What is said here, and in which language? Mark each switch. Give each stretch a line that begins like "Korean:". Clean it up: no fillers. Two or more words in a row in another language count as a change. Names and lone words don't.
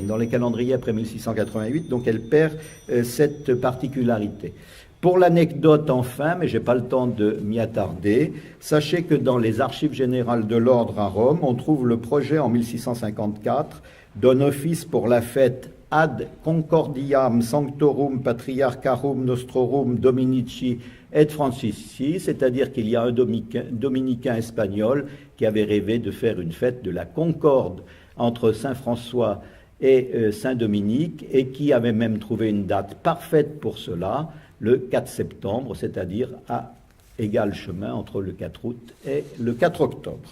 French: Dans les calendriers après 1688, donc elle perd cette particularité. Pour l'anecdote enfin, mais je n'ai pas le temps de m'y attarder, sachez que dans les archives générales de l'ordre à Rome, on trouve le projet en 1654 d'un office pour la fête
Latin: ad concordiam sanctorum patriarcharum nostrorum dominici et Francisci,
French: c'est-à-dire qu'il y a un dominicain espagnol qui avait rêvé de faire une fête de la concorde entre Saint François et Saint Dominique, et qui avait même trouvé une date parfaite pour cela, le 4 septembre, c'est-à-dire à égal chemin entre le 4 août et le 4 octobre.